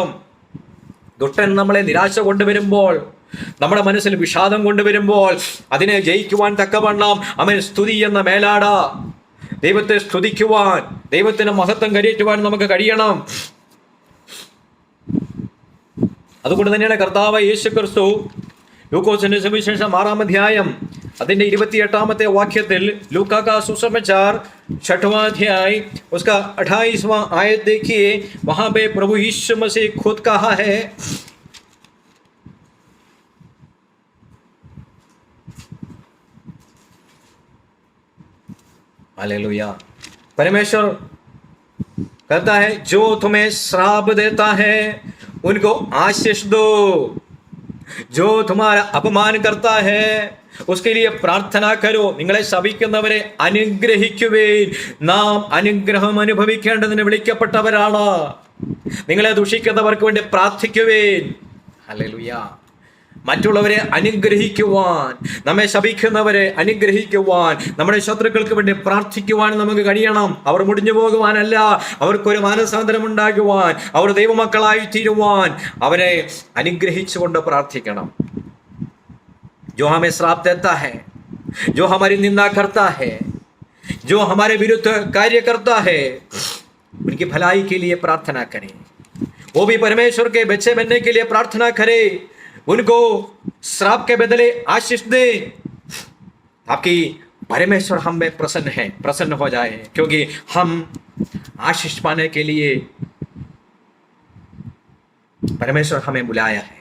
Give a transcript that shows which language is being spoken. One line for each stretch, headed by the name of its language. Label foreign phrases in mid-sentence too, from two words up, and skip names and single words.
Malayalam: ദുഷ്ടൻ നമ്മളെ നിരാശ കൊണ്ടുവരുമ്പോൾ, നമ്മുടെ മനസ്സിൽ വിഷാദം കൊണ്ടുവരുമ്പോൾ, അതിനെ ജയിക്കുവാൻ തക്കവണ്ണം അവൻ സ്തുതി എന്ന മേലാട, ദൈവത്തെ സ്തുതിക്കുവാൻ, ദൈവത്തിന് മഹത്വം കരയേറ്റുവാൻ നമുക്ക് കഴിയണം. അതുകൊണ്ട് തന്നെയാണ് കർത്താവ് യേശു ക്രിസ്തു ലൂക്കോസിന്റെ സുവിശേഷം 6-ാം അധ്യായം അതിന്റെ 28-ാമത്തെ വാക്യത്തിൽ,
Hindi: लूका का सुसमाचार 6वां अध्याय उसका 28वां आयत देखिए. वहां पे प्रभु यीशु मसीह खुद कहा है, हालेलुया. परमेश्वर कहता है, जो तुम्हें श्राप देता है उनको आशीष दो, जो तुम्हारा अपमान करता है उसके लिए प्रार्थना करो.
Malayalam: നിങ്ങളെ ശപിക്കുന്നവരെ അനുഗ്രഹിക്കുവേൻ. നാം അനുഗ്രഹം അനുഭവിക്കേണ്ടതിന് വിളിക്കപ്പെട്ടവരാണ്. നിങ്ങളെ ദുഷിക്കുന്നവർക്ക് വേണ്ടി പ്രാർത്ഥിക്കുവേൻ. ഹല്ലേലൂയ. മറ്റുള്ളവരെ അനുഗ്രഹിക്കുവാൻ, നമ്മെ ശപിക്കുന്നവരെ അനുഗ്രഹിക്കുവാൻ, നമ്മുടെ ശത്രുക്കൾക്ക് വേണ്ടി പ്രാർത്ഥിക്കുവാൻ നമുക്ക് കഴിയണം. അവർ മുടിഞ്ഞു പോകുവാനല്ല, അവർക്കൊരു മാനസാന്തരം ഉണ്ടാകുവാൻ, അവർ ദൈവമക്കളായി തീരുവാൻ അവരെ അനുഗ്രഹിച്ചുകൊണ്ട് പ്രാർത്ഥിക്കണം.
Hindi: जो हमें श्राप देता है, जो हमारी निंदा करता है, जो हमारे विरुद्ध कार्य करता है, उनकी भलाई के लिए प्रार्थना करें. वो भी परमेश्वर के बच्चे बनने के लिए प्रार्थना करे. उनको श्राप के बदले आशीष दे, ताकि परमेश्वर हम में प्रसन्न हो जाए, क्योंकि हम आशीष पाने के लिए परमेश्वर हमें बुलाया है.